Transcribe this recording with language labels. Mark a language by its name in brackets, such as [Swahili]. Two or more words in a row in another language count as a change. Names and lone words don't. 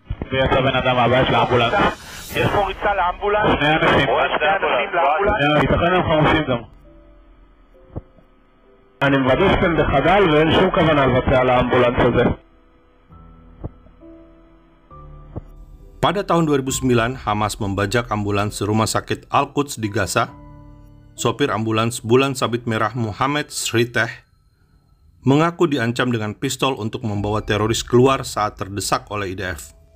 [Hebrew] ויצא בן אדם מהבית של האמבולנס. יש פה ריצה לאמבולנס. שני אנשים. שני אנשים לאמבולנס. ייתכן הם חמושים גם. אני מוודא שאתם בחדל ואין שום כוונה לבצע על האמבולנס הזה. [Indonesian] Pada tahun 2009, Hamas membajak ambulans rumah sakit Al-Quds di Gaza. Sopir ambulans Bulan Sabit Merah Mohammed Sriteh mengaku diancam dengan pistol untuk membawa teroris keluar saat terdesak oleh IDF.